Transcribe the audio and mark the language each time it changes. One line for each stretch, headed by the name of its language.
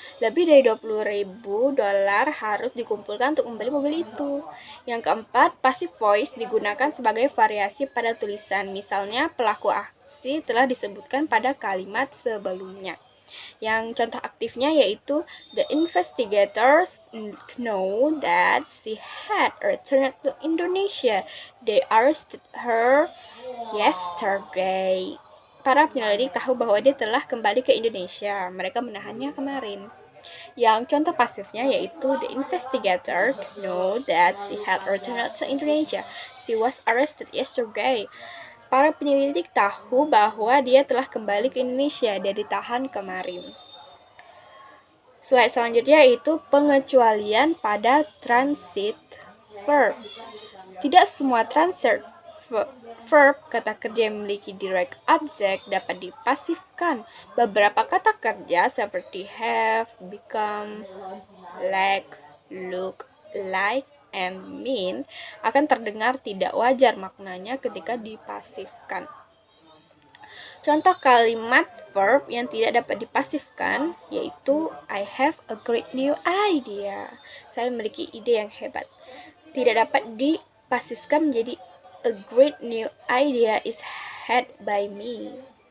Indonesian: Lebih dari $20,000 harus dikumpulkan untuk membeli mobil itu. Yang keempat, passive voice digunakan sebagai variasi pada tulisan. Misalnya, pelaku aksi telah disebutkan pada kalimat sebelumnya. Yang contoh aktifnya yaitu
English: the investigators know that she had returned to Indonesia. They arrested her yesterday.
Indonesian: Para penyelidik tahu bahwa dia telah kembali ke Indonesia. Mereka menahannya kemarin. Yang contoh pasifnya yaitu
English: the investigator know that she had returned to Indonesia. She was arrested yesterday.
Indonesian: Para penyelidik tahu bahwa dia telah kembali ke Indonesia. Dia ditahan kemarin. Slide selanjutnya yaitu pengecualian pada transit verb. Tidak semua transit verb kata kerja yang memiliki direct object dapat dipasifkan. Beberapa kata kerja seperti have, become, like, look, like, and mean akan terdengar tidak wajar maknanya ketika dipasifkan. Contoh kalimat verb yang tidak dapat dipasifkan yaitu
English: I have a great new idea.
Indonesian: Saya memiliki ide yang hebat. Tidak dapat dipasifkan menjadi
English: a great new idea is had by me.